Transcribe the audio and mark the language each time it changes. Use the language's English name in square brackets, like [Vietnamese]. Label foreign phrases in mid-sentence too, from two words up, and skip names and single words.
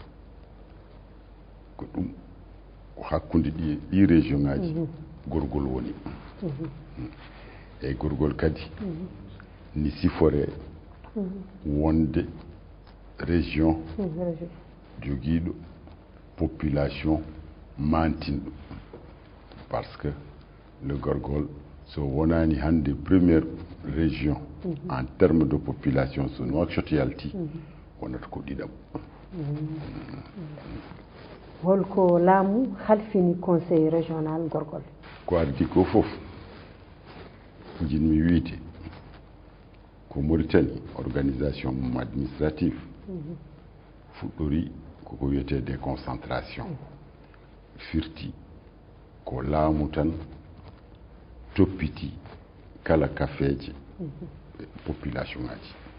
[Fula] Ko ɗum hakkude ɗi région ngaji gorgol woni. E gorgol kadi ni sifore wonde région joguiɗo population mantinɗo [French] parce que le [Fula] gorgol so wonani hande [French] première région en termes de population [Fula] so Nouakchott yalti wonata ko ɗiɗam. Holko laamu halfini conseil régional gorgol. Ko ardi ko fof jinmi wiide ko Mauritanie organisation mum administrative fuɗɗori koko wiyete déconcentration firti ko laamu tan toppiti kala kafeje population ngaji.